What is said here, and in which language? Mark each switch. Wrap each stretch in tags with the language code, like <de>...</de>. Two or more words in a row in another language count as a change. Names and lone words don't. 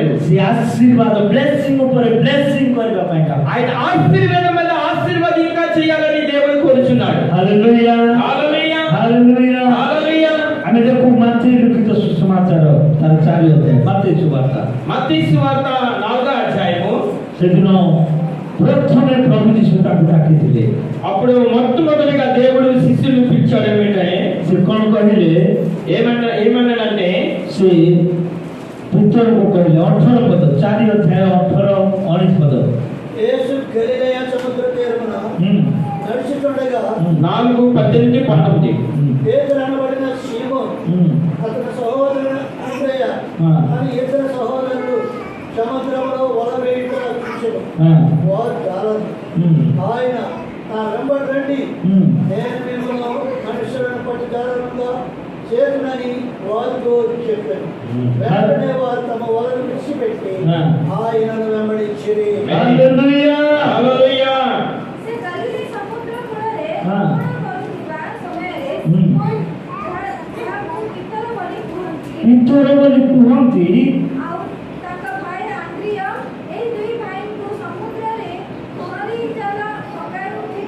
<or>ସେ ଆଶୀର୍ବାଦ ବ୍ଲେସିଂ ଉପରେ ବ୍ଲେସିଂ କରିବା ପାଇଁ କା</or> <te>ఆయన ఆశీర్వాదం మీద ఆశీర్వాదం ఇంకా చేయాలని దేవుడు కోరుచున్నాడు.</te> <or>ହାଲେଲୁୟା</or> <te>హల్లెలూయా</te> <or>ହାଲେଲୁୟା</or> <te>హల్లెలూయా.</te> <or>ଆମେ ଦେଖୁ ମାଥେୟ ଲିଖିତ ସୁସମାଚାର ତାର 4 ଅଧ୍ୟାୟ ମାଥେୟ ସୁବାର୍ତ୍ତା</or> <te>మత్తయి సువార్త 4వ అధ్యాయము.</te> <or>ସେଦିନ ପ୍ରଥମେ ପ୍ରଭୁ ଯୀଶୁ ତାକୁ ଡାକିଥିଲେ</or> <te>అప్పుడు మొట్టమొదటిగా దేవుడు శిష్యులను పిలిచాడు. ఏమంటే</te> <or>ସେ କ'ଣ କହିଲେ</or> <te>ఏమన్నాడంటే</te> <or>ସେ ପିତରକୁ କହିଲେ 18 ପଦ 4 ଅଧ୍ୟାୟ 18 19 ପଦ</or> <te>యేసు గలిలయ సముద్ర తీరమున నడుచుచుండగా 4:18-19 పేతురు అనబడిన సీమోను అతని సహోదరుడు అంద్రెయ అని ఇద్దరు సహోదరులు సముద్రంలో వల వేయుట చూచెను. వారు జాలరు. ఆయన నా వెంబడి రండి, నేను మిమ్మల్ని మనుషులను పట్టి జాలరుగా చేతునని వారితో చెప్పాను. వెంటనే వారు తమ వలను విడిచిపెట్టి ఆయనను వెంబడించిరి. హల్లెలూయా హల్లెలూయా.</te> <or>ସେ ଗଲିଲି ସମୁଦ୍ର କୂଳରେ ହଁ। କରୁଥିବା ସମୟରେ ଯାହାକୁ ପିତର ବୋଲି କୁହନ୍ତି ପିତର ବୋଲି କୁହନ୍ତି ଆଉ ତାଙ୍କ ଭାଇ ଆନ୍ଦ୍ରିୟ ଏହି ଦୁଇ ଭାଇଙ୍କୁ ସମୁଦ୍ରରେ ପହଁରି ଜାଲ ପକାଉଥିବା</or>